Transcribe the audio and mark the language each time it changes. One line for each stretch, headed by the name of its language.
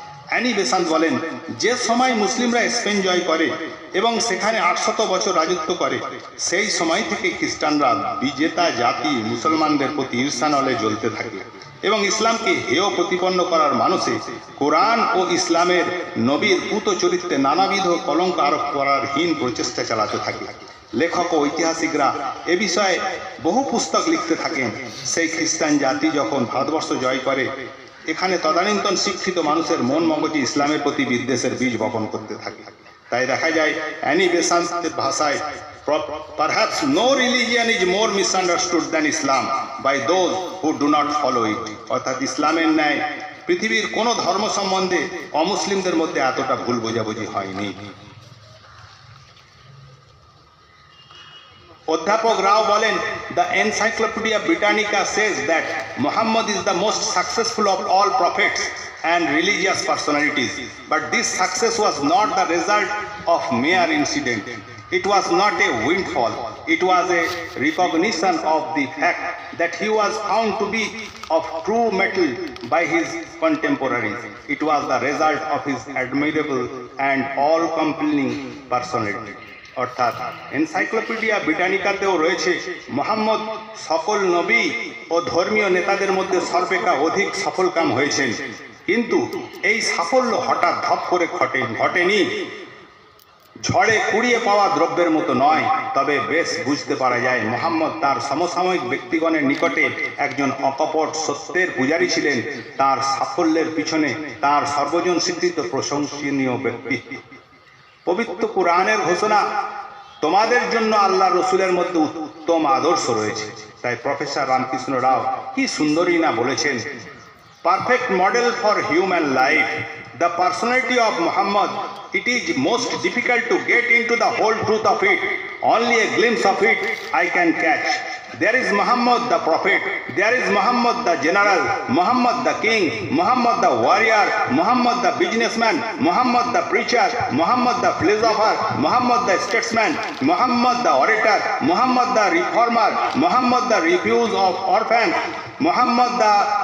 Bangla: Annie Besant বলেন, যে সময় মুসলিমরা স্পেন জয় করে এবং সেখানে 800 বছর রাজত্ব করে, সেই সময় থেকে খ্রিস্টানরা বিজেতা জাতি মুসলমানদের প্রতি ঈর্ষানলে জ্বলতে থাকে এবং ইসলামকে হেয় প্রতিপন্ন করার মানুষে কোরআন ও ইসলামের নবীর পুত চরিত্রে নানাবিধ কলঙ্ক আরোপ করার হীন প্রচেষ্টা চালাতে থাকে। লেখক ও ঐতিহাসিকরা এ বিষয়ে বহু পুস্তক লিখতে থাকেন। সেই খ্রিস্টান জাতি যখন ভারতবর্ষ জয় করে, এখানে তদানীন্তন শিক্ষিত মানুষের মন মগজে ইসলামের প্রতি বিদ্বেষের বীজ বপন করতে থাকে। তাই দেখা যায় অ্যানি বেসান্তের ভাষায়,
English: perhaps no religion is more misunderstood than Islam by those who do not follow it.
Bangla: অর্থাৎ ইসলামের ন্যায় পৃথিবীর কোনো ধর্ম সম্বন্ধে অমুসলিমদের মধ্যে এতটা ভুল বোঝাবুঝি হয়নি। অধ্যাপক রাও বলেন,
English: the Encyclopedia Britannica says that Muhammad is the most successful of all prophets and religious personalities, but this success was not the result of mere incident. It was not a windfall. It was a recognition of the fact that he was found to be of true metal by his contemporaries. It was the result of his admirable and all-compelling personality.
Bangla: অর্থাৎ encyclopedia ব্রিটানিকাতেও রয়েছে, মোহাম্মদ সকল নবী ও ধর্মীয় নেতাদের মধ্যে সর্বাপেক্ষা অধিক সফলকাম হয়েছেন, কিন্তু এই সাফল্য হঠাৎ ধপ করে ঘটেনি, ঝড়ে কুড়িয়ে পাওয়া দ্রব্যের মতো নয়। তবে বেশ বুঝতে পারা যায় মোহাম্মদ তার সমসাময়িক ব্যক্তিগণের নিকটে একজন অকপট সত্যের পূজারী ছিলেন। তার সাফল্যের পিছনে তার সর্বজন স্বীকৃত প্রশংসনীয় ব্যক্তিত্ব। পবিত্র কুরআনের ঘোষণা, তোমাদের জন্য আল্লাহ রসুলের মধ্যে উত্তম আদর্শ রয়েছে। তাই প্রফেসর রামকৃষ্ণ রাও কি সুন্দরই না বলেছেন,
English: Perfect model for human life, the personality of Muhammad, it is most difficult to get into the whole truth of it. Only a glimpse of it I can catch. There is Muhammad the prophet, there is Muhammad the general, Muhammad the king, Muhammad the warrior, Muhammad the businessman, Muhammad the preacher, Muhammad the philosopher, Muhammad the statesman, Muhammad the orator, Muhammad the reformer, Muhammad the refuge of orphans, Muhammad the